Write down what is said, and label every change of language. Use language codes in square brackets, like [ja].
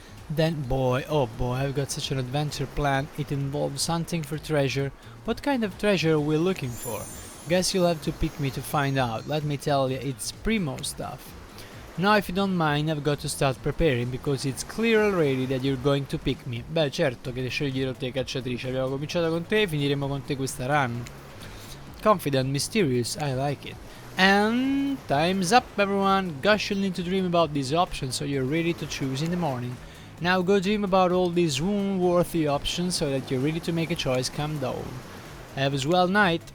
[en] Then, boy, oh boy, I've got such an adventure planned. It involves hunting for treasure. What kind of treasure are we looking for? Guess you'll have to pick me to find out. Let me tell you, it's primo stuff. Now, if you don't mind, I've got to start preparing, because it's clear already that you're going to pick me. [it] Beh, certo che sceglierò te, cacciatrice. Abbiamo cominciato con te, finiremo con te questa run. [en] Confident, mysterious, I like it. And time's up, everyone. Gosh, you'll need to dream about these options so you're ready to choose in the morning. Now go dream about all these worthy options so that you're ready to make a choice come dawn. Have a well night.